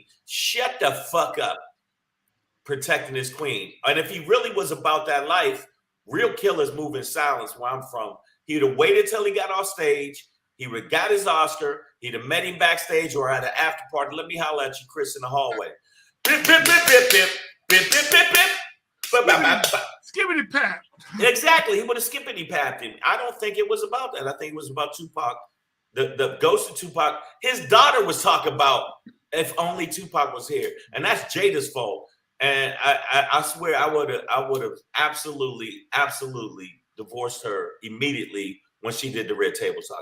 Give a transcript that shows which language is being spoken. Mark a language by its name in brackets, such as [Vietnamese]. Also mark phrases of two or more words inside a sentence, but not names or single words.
[English] Shut the fuck up. Protecting his queen. And if he really was about that life, real killers move in silence where I'm from. He'd have waited till he got off stage. He would have got his Oscar. He'd have met him backstage or at an after party. Let me holler at you, Chris, in the hallway. Bip, bip, bip, bip, bip, bip, bip, bip, bip. Skippity pap. Exactly. He would have skippity papped him. I don't think it was about that. I think it was about Tupac. The ghost of Tupac. His daughter was talking about if only Tupac was here. And that's Jada's fault. And I swear I would have absolutely divorced her immediately when she did the Red Table Talk.